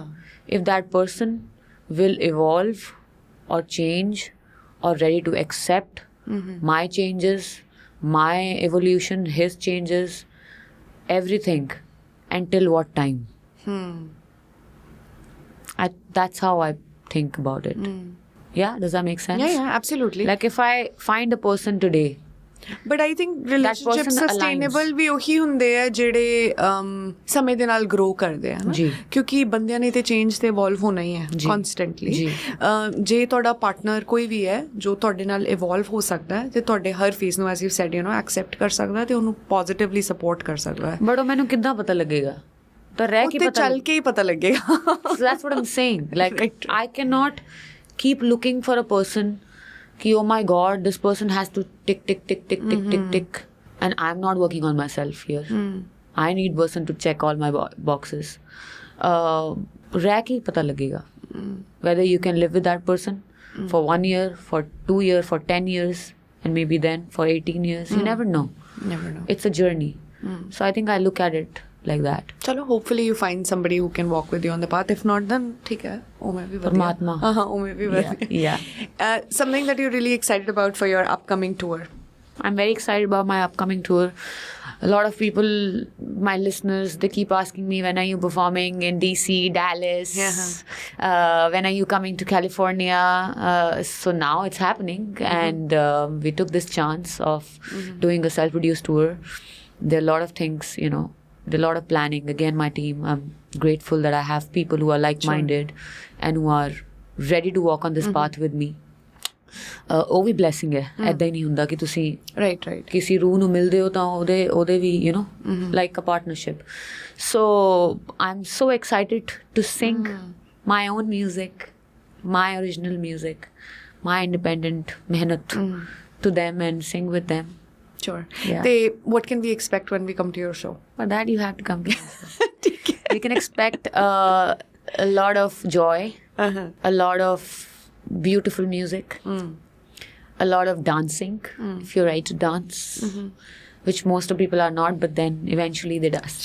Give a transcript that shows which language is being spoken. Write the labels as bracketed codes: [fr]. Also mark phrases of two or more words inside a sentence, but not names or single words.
[en] If that person will evolve or change or ready to accept my changes, my evolution, his changes, everything, until what time? That's how I think about it. Yeah, does that make sense? Yeah, absolutely. Like if I find a person today, But I think relationships person [pa] sustainable ਵੀ ਉਹੀ ਹੁੰਦੇ ਆ ਜਿਹੜੇ ਸਮੇਂ ਦੇ ਨਾਲ grow ਕਰਦੇ ਆ ਨਾ ਜੀ। ਕਿਉਂਕਿ ਬੰਦਿਆਂ ਨੇ ਤੇ change ਤੇ evolve ਹੋਣਾ ਹੀ ਹੈ ਜੀ। [en] constantly [pa] ਜੀ। ਜੇ ਤੁਹਾਡਾ ਪਾਰਟਨਰ ਕੋਈ ਵੀ ਹੈ ਜੋ ਤੁਹਾਡੇ ਨਾਲ evolve ਹੋ ਸਕਦਾ ਹੈ ਤੇ ਤੁਹਾਡੇ ਹਰ ਫੇਸ ਨੂੰ [en] as you said accept [pa] ਕਰ ਸਕਦਾ ਤੇ ਉਹਨੂੰ [en] positively support [pa] ਕਰ ਸਕਦਾ ਹੈ but ਉਹ ਮੈਨੂੰ ਕਿੱਦਾਂ ਪਤਾ ਲੱਗੇਗਾ? ਤਾਂ ਰਹਿ ਕੇ ਉੱਤੇ ਪਤਾ ਚੱਲ ਕੇ ਹੀ ਪਤਾ ਲੱਗੇਗਾ [en] So that's what I'm saying. Like, Right. I cannot keep looking for a person ki, oh my God, this person has to tick, tick, tick, tick, tick, tick, tick. And I'm not working on myself here. I need person to check all my boxes. [pa] ਰਹਿ ਕੇ ਹੀ ਪਤਾ ਲੱਗੇਗਾ. [en] Whether you can live with that person for 1 year, for 2 years, for 10 years, and maybe then for 18 years. You never know. never know It's a journey. So I think I look at it like that. चलो hopefully you find somebody who can walk with you on the path. If not, then [hi] ठीक है वो में भी बढ़िया परमात्मा। हाँ वो में भी बढ़िया [en] Yeah. Something that you're really excited about for your upcoming tour. I'm very excited about my upcoming tour. A lot of people, my listeners, they keep asking me, when are you performing in DC, Dallas? When are you coming to California? So now it's happening. And we took this chance of doing a self-produced tour. There are a lot of things, there are a lot of planning. Again, my team, I'm grateful that I have people who are like-minded and who are ready to walk on this path with me. [pa] ਉਹ ਵੀ ਬਲੈਸਿੰਗ ਹੈ ਐਦਾਂ ਹੀ ਨਹੀਂ ਹੁੰਦਾ ਕਿ ਤੁਸੀਂ [en] right [pa] ਕਿਸੇ ਰੂਹ ਨੂੰ ਮਿਲਦੇ ਹੋ ਤਾਂ ਉਹਦੇ ਵੀ [en] like a partnership so I am so excited to sing my own music my original music my independent ਮਿਹਨਤ to them and sing with them. Sure. Yeah. What can we expect when we come to your show? For that, you have to come to us. We can expect a lot of joy, a lot of beautiful music, a lot of dancing, if you're right to dance, which most of people are not, but then eventually they dance.